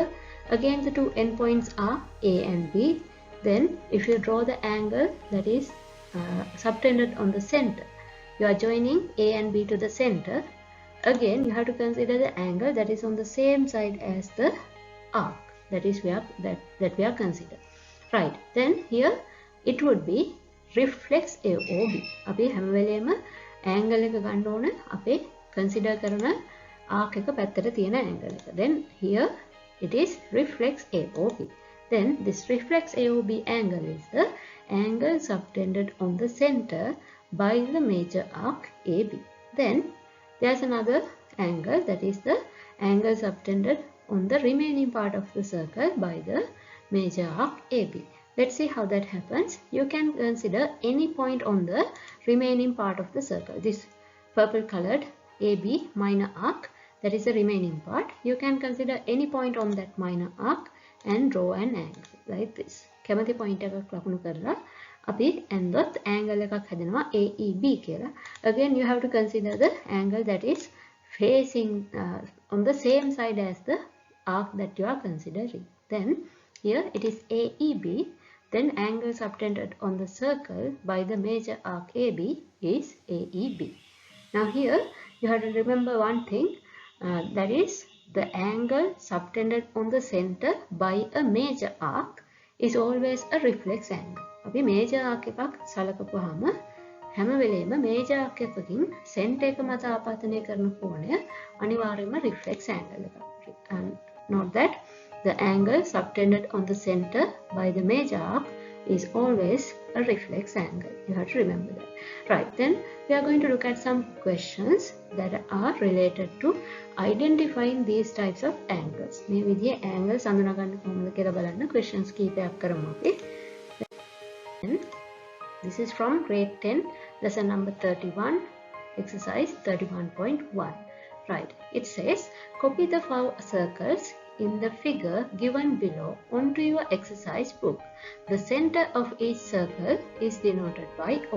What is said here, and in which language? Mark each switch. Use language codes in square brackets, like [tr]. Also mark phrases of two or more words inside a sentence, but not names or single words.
[en] Again, the 2 endpoints are A and B. Then if you draw the angle that is subtended on the center, you are joining A and B to the center. Again, you have to consider the angle that is on the same side as the arc that we are considering. Right. Then here it would be reflex AOB. [si] අපි හැම වෙලේම angle එක ගන්න ඕන අපේ consider කරන arc එක පැත්තට තියෙන angle එක. [en] Then here it is reflex AOB. Then this reflex AOB angle is the angle subtended on the center by the major arc AB. Then there's another angle that is the angle subtended on the remaining part of the circle by the major arc AB. Let's see how that happens. You can consider any point on the remaining part of the circle. This purple colored AB minor arc, that is the remaining part. You can consider any point on that minor arc and draw an angle like this. [si] කැමති point එකක් ලකුණු කරලා අපි ඇන්දොත් angle එකක් හැදෙනවා AEB කියලා. [en] Again, you have to consider the angle that is facing on the same side as the arc that you are considering. Then here it is AEB. Then angle subtended on the circle by the major arc AB is AEB. Now here you have to remember one thing, that is the angle subtended on the center by a major arc is always a reflex angle. [si] අපි [en] major arc [si] එකක් සලකපුවාම හැම වෙලේම [en] major arc [si] එකකින් center එක මත ආපතනය කරන කෝණය අනිවාර්යයෙන්ම [en] reflex angle [si] එකක්. [en] And note that the angle subtended on the center by the major arc is always a reflex angle. You have to remember that. Right, then we are going to look at some questions that are related to identifying these types of angles. [si] මේ විදිහේ angles හඳුනාගන්න කොහොමද කියලා බලන්න questions කීපයක් කරමු අපි. [en] Then this is from grade 10, lesson number 31, exercise 31.1. Right, it says copy the 5 circles in the figure given below onto your exercise book. The center of each circle is denoted by O.